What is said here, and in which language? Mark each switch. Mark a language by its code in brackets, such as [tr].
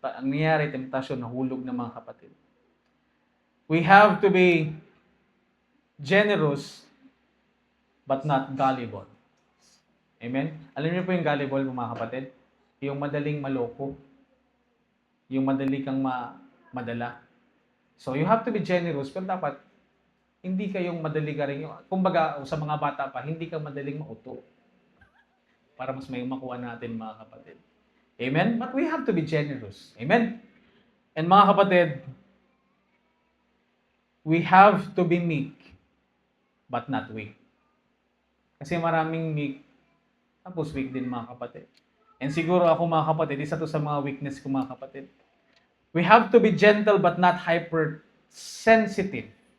[tl] Ang nangyari, temptasyon, nahulog ng mga kapatid. [en] We have to be generous but not gullible. [tl] Amen? Alam niyo po yung gullible mga kapatid? Yung madaling maloko. Yung madali kang madala. [en] So you have to be generous [tl] pero dapat hindi kayong madali ka rin. Kumbaga, sa mga bata pa, hindi ka madaling mauto. Para mas may makuha natin mga kapatid. Amen? [en] But we have to be generous. Amen? And [tl] mga kapatid, [en] we have to be meek, but not weak. [tl] Kasi maraming meek, tapos weak din mga kapatid. And siguro ako mga kapatid, isa to sa mga weakness ko mga kapatid. [en] We have to be gentle, but not hypersensitive.